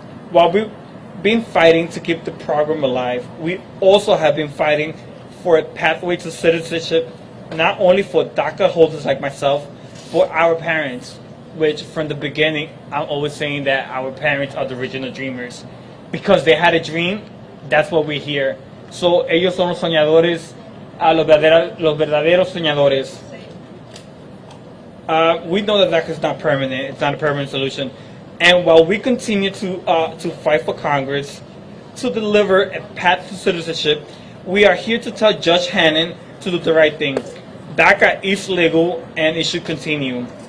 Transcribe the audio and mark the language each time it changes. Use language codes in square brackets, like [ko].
[en] While we've been fighting to keep the program alive, we also have been fighting for a pathway to citizenship, not only for DACA holders like myself, but our parents, which from the beginning, I'm always saying that our parents are the original dreamers. Because they had a dream, that's what we hear. So [es] ellos son los soñadores a los verdaderos soñadores. [en] We know that DACA is not permanent. It's not a permanent solution. And while we continue to fight for Congress to deliver a path to citizenship, we are here to tell Judge Hannon to do the right thing. DACA is legal and it should continue.